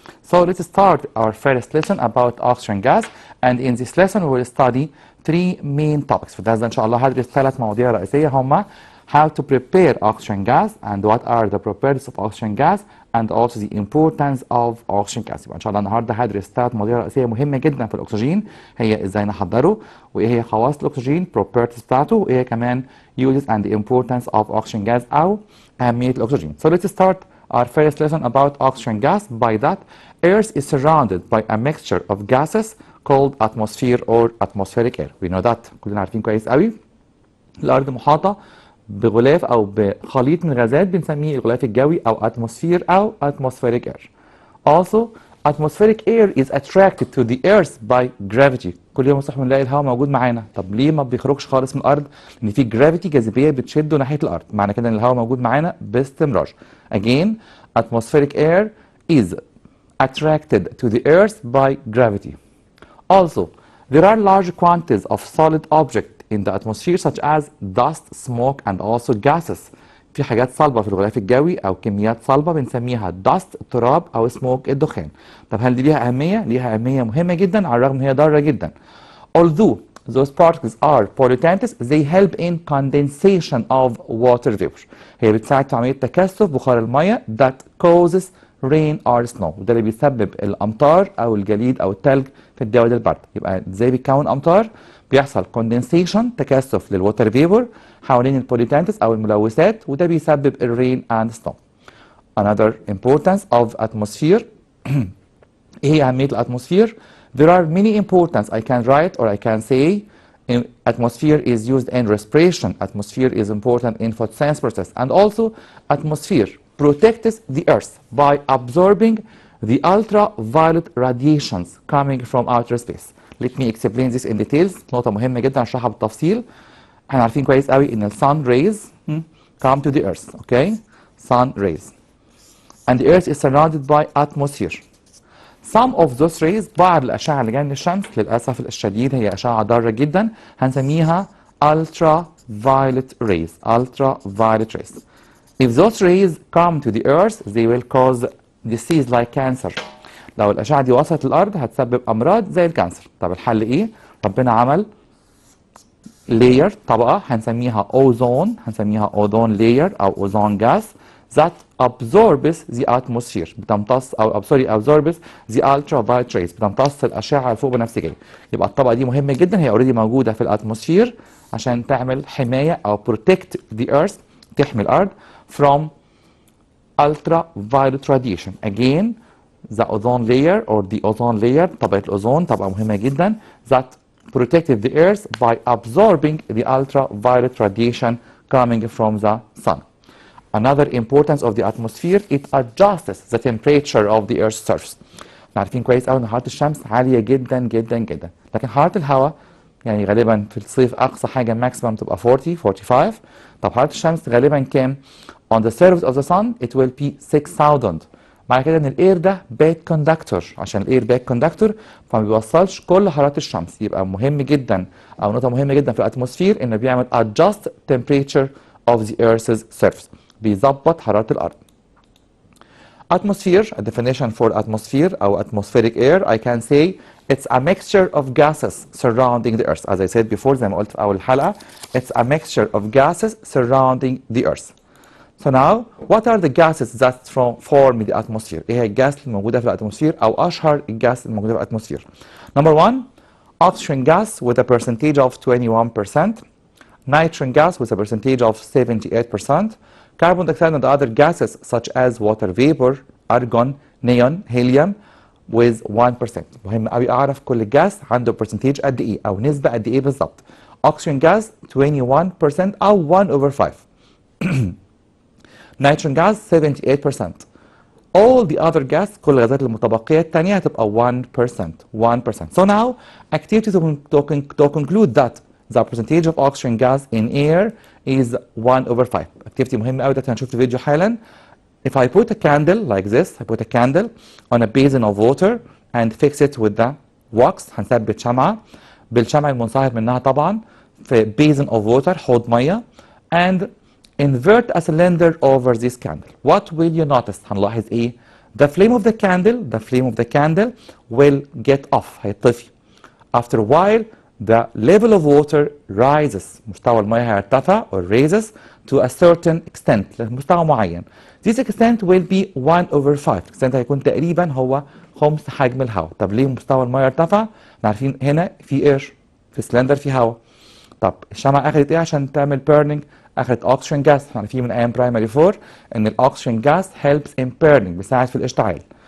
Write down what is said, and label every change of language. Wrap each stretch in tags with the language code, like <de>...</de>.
<en>So let's start our first lesson about oxygen gas, and in this lesson we will study 3 main topics.</en> <ar>في الدرس ده إن شاء الله هدرس 3 مواضيع رئيسية هما</ar> <en>how to prepare oxygen gas, and what are the properties of oxygen gas, and also the importance of oxygen gas.</en> <ar>يبقى ان شاء الله النهارده هدرس 3 مواضيع رئيسيه مهمه جدا في الاكسجين، هي ازاي نحضره، وايه هي خواص الاكسجين properties بتاعته، وايه كمان</ar> <en>uses and the importance of oxygen gas</en> <ar>او اهميه الاكسجين.</ar> <en>So let's start our first lesson about oxygen gas. By that, Earth is surrounded by a mixture of gases called atmosphere or atmospheric air. We know that.</en> <ar>كلنا عارفين كويس قوي. الارض محاطه بغلاف او بخليط من غازات بنسميه الغلاف الجوي او اتموسفير او atmospheric air.</ar> <en>Also, atmospheric air is attracted to the earth by gravity.</en> <ar>كل يوم الصبح بنلاقي الهواء موجود معانا. طب ليه ما بيخرجش خالص من الارض؟ لان في جرافيتي جاذبيه بتشده ناحيه الارض. معنى كده ان الهواء موجود معانا باستمرار.</ar> <en>Again, atmospheric air is attracted to the earth by gravity. Also, there are large quantities of solid objects in the atmosphere such as dust, smoke, and also gases.</en> <ar>في حاجات صلبة في الغلاف الجوي أو كميات صلبة بنسميها dust تراب أو smoke الدخان. طب هل دي ليها أهمية؟ ليها أهمية مهمة جدا على الرغم إن هي ضارة جدا.</ar> <en>Although those particles are pollutants, they help in condensation of water vapor.</en> <ar>هي بتساعد في عملية تكثف بخار المية</ar> <en>that causes rain or snow.</en> <ar>وده اللي بيسبب الأمطار أو الجليد أو التلج في الدول البرد. يبقى إزاي بيتكون أمطار؟ بيحصل condensation تكثف للوتر فيبور حوالين البوليتانتس او الملوثات وده بيسبب</ar> <en>الرين and snow. Another importance of atmosphere</en> <ar>ايه اهمية الاتموسفير؟</ar> <en>There are many importance I can write or I can say. Atmosphere is used in respiration. Atmosphere is important in photosynthesis process, and also atmosphere protects the earth by absorbing the ultraviolet radiations coming from outer space. Let me explain this in details.</en> <ar>نقطة مهمة جدا اشرحها بالتفصيل. احنا عارفين كويس قوي ان ال</ar> <en>sun rays come to the earth, okay? Sun rays. And the earth is surrounded by atmosphere. Some of those rays,</en> <ar>بعض الأشعة اللي جاية من الشمس للأسف الشديد هي أشعة ضارة جدا هنسميها ultraviolet rays.</ar> <en>Ultraviolet rays. If those rays come to the earth, they will cause disease like cancer.</en> <ar>لو الأشعة دي وصلت للأرض هتسبب أمراض زي الكانسر. طب الحل إيه؟ ربنا عمل</ar> <en>layer</en> <ar>طبقة هنسميها</ar> <en>ozone layer أو ozone gas that absorbs the atmosphere.</en> <ar>بتمتص أو</ar> <en>absorbs the ultraviolet rays.</en> <ar>بتمتص الأشعة الفوق بنفسجية. يبقى الطبقة دي مهمة جدا، هي اوريدي موجودة في الاتموسفير عشان تعمل حماية أو</ar> <en>protect the earth،</en> <ar>تحمي الأرض</ar> <en>from ultraviolet radiation. Again, the ozone layer or the ozone layer</en> <ar>طبقة الأوزون طبقة مهمة جدا</ar> <en>that protected the earth by absorbing the ultraviolet radiation coming from the sun. Another importance of the atmosphere, it adjusts the temperature of the earth's surface.</en> <ar>عارفين كويس قوي ان حرارة الشمس عالية جدا جدا جدا، لكن حرارة الهواء يعني غالبا في الصيف اقصى حاجة ماكسيمم تبقى 45. طب حرارة الشمس غالبا كام؟</ar> <en>On the surface of the sun it will be 6000.</en> <ar>معنى كده ان الاير ده باك كوندكتور، عشان الاير باك كوندكتور فما بيوصلش كل حراره الشمس. يبقى مهم جدا او نقطه مهمه جدا في الاتموسفير انه بيعمل</ar> <en>adjust temperature of the earth's surface،</en> <ar>بيظبط حراره الارض.</ar> <en>Atmosphere, a definition for atmosphere or atmospheric air, I can say it's a mixture of gases surrounding the earth. As I said before,</en> <ar>زي ما قلت في أول الحلقة,</ar> <en>it's a mixture of gases surrounding the earth. So now, what are the gases that form the atmosphere?</en> <ar>ايه هي الجاس الموجودة في الاتموسفير أو أشهر الجاس الموجودة في الاتموسفير؟</ar> <en>Number one, oxygen gas with a percentage of 21%, nitrogen gas with a percentage of 78%, carbon dioxide and other gases such as water vapor, argon, neon, helium with 1%.</en> <ar>مهم قوي أعرف كل جاس عنده percentage قد إيه أو نسبة قد إيه بالظبط.</ar> <en>Oxygen gas 21% أو 1 over 5. Nitrogen gas 78%. All the other gas</en> <ar>كل الغازات المتبقية التانية هتبقى 1%.</ar> <en>So now, activity to conclude that the percentage of oxygen gas in air is 1 over 5.</en> <ar>Activity مهمة قوي ده هنشوف في الفيديو حالا.</ar> <en>If I put a candle like this, I put a candle on a basin of water and fix it with the wax,</en> <ar>هنثبت شمعة بالشمع المنصهر منها طبعا</ar> <en>في basin of water</en> <ar>حوض مية</ar> <en>and invert a cylinder over this candle. What will you notice?</en> <ar>هنلاحظ ايه؟</ar> <en>The flame of the candle will get off,</en> <ar>هيطفي.</ar> <en>After a while, the level of water rises.</en> <ar>مستوى المياه هيرتفع</ar> <en>or raises to a certain extent,</en> <ar>لمستوى معين.</ar> <en>This extent will be 1 over 5.</en> <ar>extent هيكون تقريبا هو خمس حجم الهواء. طب ليه مستوى المياه ارتفع؟ عارفين هنا في اير، في سلندر في هواء. طب الشمعة اخذت ايه عشان تعمل burning؟ اخذت oxygen gas. عارفين من ايام برايمري 4 ان الاكسجين جاس</ar> <en>helps in burning،</en> <ar>بيساعد في الاشتعال.</ar>